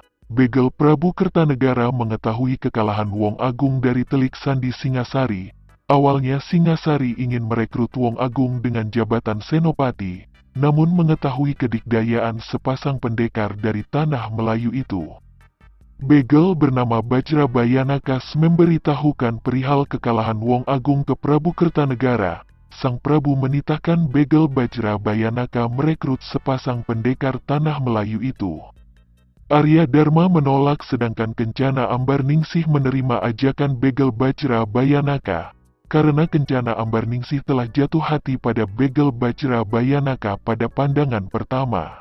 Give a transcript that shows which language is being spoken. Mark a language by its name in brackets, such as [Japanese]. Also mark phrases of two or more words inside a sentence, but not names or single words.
[Indonesian] Begel Prabu Kertanegara mengetahui kekalahan Wong Agung dari telik sandi Singasari. Awalnya Singasari ingin merekrut Wong Agung dengan jabatan senopati, namun mengetahui kedikdayaan sepasang pendekar dari tanah Melayu itu. Begel bernama Bajra Bayanakas memberitahukan perihal kekalahan Wong Agung ke Prabu Kertanegara. Sang Prabu menitahkan Begel Bajra Bayanaka merekrut sepasang pendekar tanah Melayu itu. Arya Dharma menolak sedangkan Kencana Ambarningsih menerima ajakan Begel Bajra Bayanaka, karena Kencana Ambarningsih telah jatuh hati pada Begel Bajra Bayanaka pada pandangan pertama.